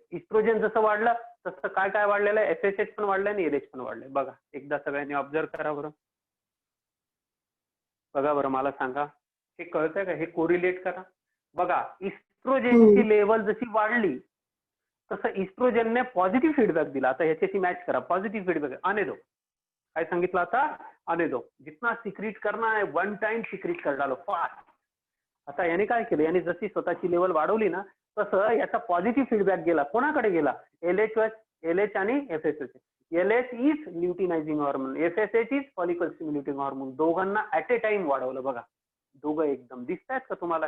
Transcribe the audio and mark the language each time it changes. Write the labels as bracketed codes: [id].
[mr] Oestrogen जसं वाढलं तसं काय काय वाढलेलं आहे? FSH पण वाढलंय आणि LH पण वाढलंय. बघा एकदा सगळ्यांनी ऑब्झर्व करा बरं. बघा बरं, मला सांगा, हे कळतंय का? हे कोरिलेट करा. बघा, इस्ट्रोजेनची लेवल जशी वाढली तसं इस्ट्रोजनने पॉझिटिव्ह फीडबॅक दिला. आता ह्याच्याशी मॅच करा. [hi] पॉझिटिव्ह फीडबॅक आने दो. [mr] काय सांगितलं आता? [hi] आने दो. जितना सिक्रीट करना है वन टाइम सिक्रीट कर डालो फास्ट. [mr] आता याने काय केलं? याने जशी स्वतःची लेवल वाढवली ना, तसं याचा पॉझिटिव्ह फीडबॅक गेला. कोणाकडे गेला? [en] LH आणि FSH. LH is luteinizing hormone, FSH is follicle stimulating hormone. [mr] दोघांना [en] at a time [mr] वाढवलं. बघा, दोघं एकदम दिसतायत का तुम्हाला?